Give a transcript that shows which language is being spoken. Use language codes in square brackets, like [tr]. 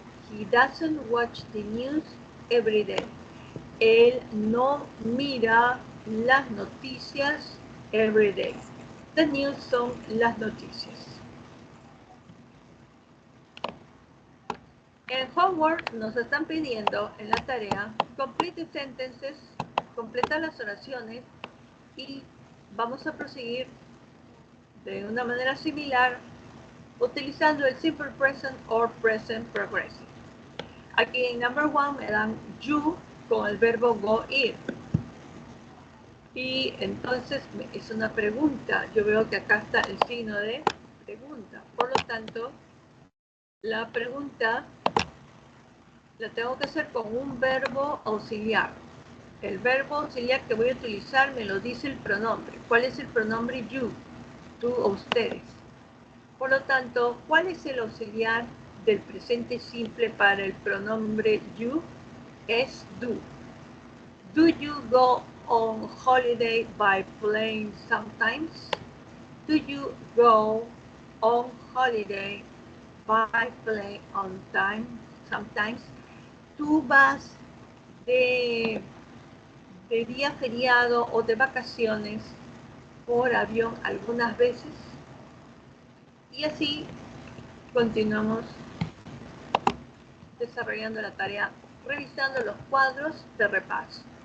[en] He doesn't watch the news every day. [es] Él no mira las noticias [en] every day. [es] The news son las noticias. En homework nos están pidiendo en la tarea [en] complete sentences, [es] completa las oraciones y vamos a proseguir de una manera similar utilizando el simple present or present progressive. Aquí en number 1 me dan you con el verbo go, ir. Y entonces es una pregunta. Yo veo que acá está el signo de pregunta. Por lo tanto, la pregunta la tengo que hacer con un verbo auxiliar. El verbo auxiliar que voy a utilizar me lo dice el pronombre. ¿Cuál es el pronombre you? Tú o ustedes. Por lo tanto, ¿cuál es el auxiliar del presente simple para el pronombre you? Es do. [en] Do you go on holiday by plane sometimes? Do you go on holiday by plane on time sometimes? [es] ¿Tú vas de día feriado o de vacaciones por avión algunas veces? Y así continuamos desarrollando la tarea, revisando los cuadros de repaso.